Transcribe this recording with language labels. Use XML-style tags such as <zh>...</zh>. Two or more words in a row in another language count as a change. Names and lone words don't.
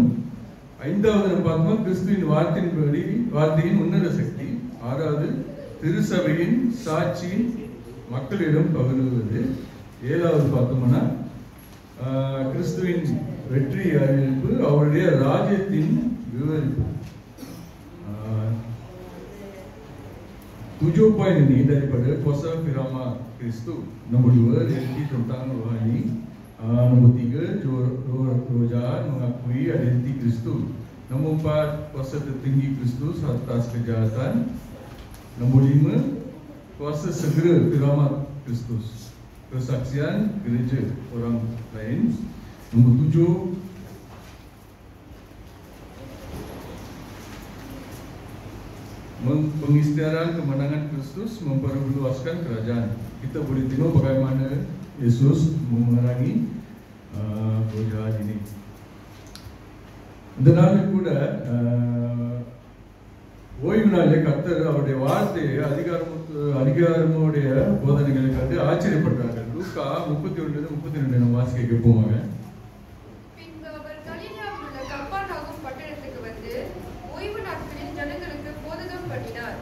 <ta>5வது நம்ம பார்த்தோம் கிறிஸ்துவின் வார்த்தையின் உன்னத சக்தி. 6வது திருசபையின் சாட்சியின் மக்களிடம் பகிர்வது. 7வது பார்த்தோம்னா கிறிஸ்துவின் வெற்றி அறிவிப்பு, அவருடைய ராஜ்யத்தின் விவரிப்பு.</ta> <ms>7 poin ini daripada kuasa firman Kristus. Nombor 2 realiti tentang rohani. Nombor 3 roh jahat mengakui identiti Kristus. Nombor 4 kuasa tertinggi Kristus atas kejahatan. Nombor 5 kuasa segera firman Kristus, kesaksian gereja orang lain. Nombor 7 pengisytiharan kemenangan Kristus memperluaskan kerajaan. Kita boleh tengok bagaimana Yesus memerangi roh jahat ini.</ms> <ta>இந்த நாளில் கூட ஓய்வு நாளில் கர்த்தர் அவருடைய வார்த்தையை அதிகாரமுடைய போதனைகளை கண்டு ஆச்சரியப்பட்டார்கள். லூக்கா 31-32 நம்ம வாசிக்க கேட்போமாக. பின்பு அவர் கலிலேயாவில் உள்ள கப்பர்நாகும் பட்டணத்துக்கு வந்து ஓய்வு நாட்களில் ஜனங்களுக்கு போதகம் பண்ணினார்.</ta>